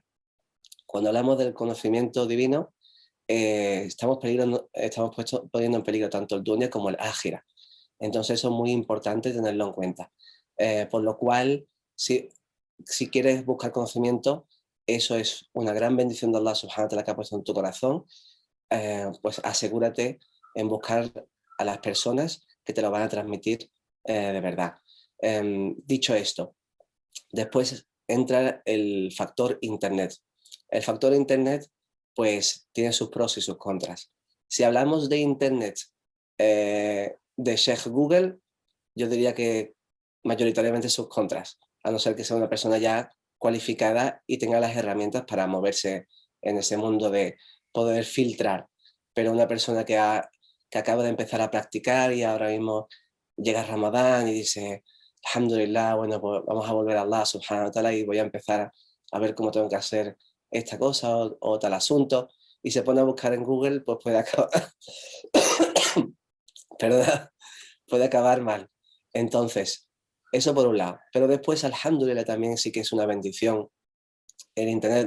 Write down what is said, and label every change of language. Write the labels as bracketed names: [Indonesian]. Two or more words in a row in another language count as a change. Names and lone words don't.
[Spanish] Cuando hablamos del conocimiento divino, estamos poniendo en peligro tanto el dunya como el ájira. Entonces eso es muy importante tenerlo en cuenta. Por lo cual, si quieres buscar conocimiento, eso es una gran bendición de Allah [Arabic] سبحانه وتعالى [Spanish] que ha puesto en tu corazón, pues asegúrate en buscar a las personas que te lo van a transmitir de verdad. Dicho esto, después entra el factor Internet. El factor Internet pues tiene sus pros y sus contras. Si hablamos de Internet de Sheikh Google, yo diría que mayoritariamente sus contras, a no ser que sea una persona ya cualificada y tenga las herramientas para moverse en ese mundo de poder filtrar. Pero una persona que acaba de empezar a practicar y ahora mismo llega Ramadán y dice, alhamdulillah, bueno, pues vamos a volver a Allah [Arabic] سبحانه وتعالى [Spanish] y voy a empezar a ver cómo tengo que hacer esta cosa o tal asunto, y se pone a buscar en Google, pues puede acabar, perdón, puede acabar mal. Entonces, eso por un lado. Pero después, alhamdulillah, también sí que es una bendición el Internet.